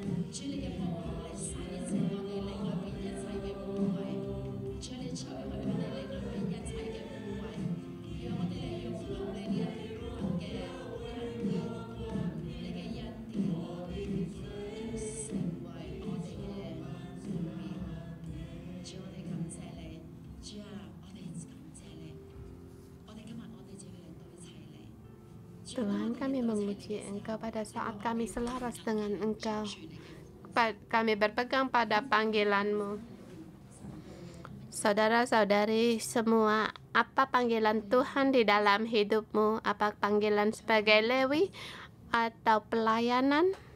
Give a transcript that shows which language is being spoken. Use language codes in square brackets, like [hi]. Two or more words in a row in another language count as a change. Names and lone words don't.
[yue] 主你嘅保護嚟洗淨我哋靈裏邊一切嘅污穢，主你除去我哋靈裏邊一切嘅污穢，讓我哋嚟擁抱你呢一份嘅恩典，你嘅恩典要成為我哋嘅冠冕。主我哋感謝你，主啊，我哋感謝你，我哋今日我哋就要嚟對齊你。 [id] Tuhan, kami memuji Engkau pada saat kami selaras dengan Engkau. Kami berpegang pada panggilan-Mu. Saudara-saudari semua, apa panggilan Tuhan di dalam hidupmu? Apa panggilan sebagai Lewi atau pelayanan?